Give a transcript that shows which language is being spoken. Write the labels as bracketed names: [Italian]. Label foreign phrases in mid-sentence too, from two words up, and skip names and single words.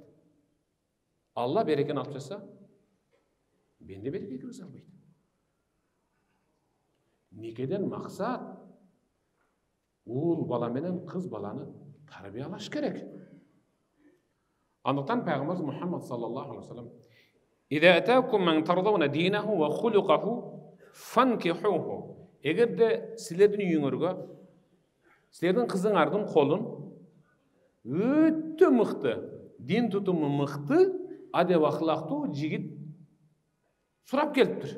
[Kyrgyz] Алла берекени алып жатса, бенде береке киргизе албайт. Никеден максат уул бала менен кыз баланы тарбиялаш керек. Андыктан Пайгамбарыбыз Мухаммад [Arabic] صلى الله عليه وسلم إذا أتاكم من ترضون دينه وخلقه فأنكحوه." [Kyrgyz] Эгерде силердин үйүңөргө силердин кызыңардын колун өтө мыкты, дин тутуму мыкты, адеп ахлактуу жигит сурап келиптир.